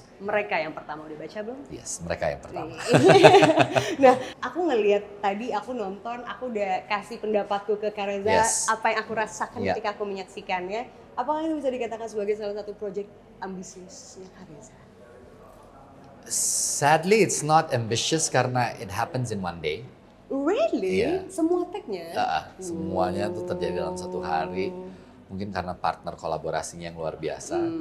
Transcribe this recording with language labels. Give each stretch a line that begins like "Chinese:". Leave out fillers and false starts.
Indonesian: kemarin. Mereka yang pertama udah baca belum? Yes, mereka yang pertama. Nah, aku ngelihat tadi aku nonton, aku udah kasih pendapatku ke Kak Reza,
English: Yes.
Indonesian: apa yang aku rasakan
English: Yeah.
Indonesian: ketika aku menyaksikannya. Apakah ini bisa dikatakan sebagai salah satu proyek ambisiusnya Kak Reza?
English: Sadly, it's not ambitious karena it happens in one day. Really?
Indonesian: Iya. Semua tag-nya? Semuanya tuh terjadi dalam satu hari. Mungkin karena partner kolaborasinya yang luar biasa.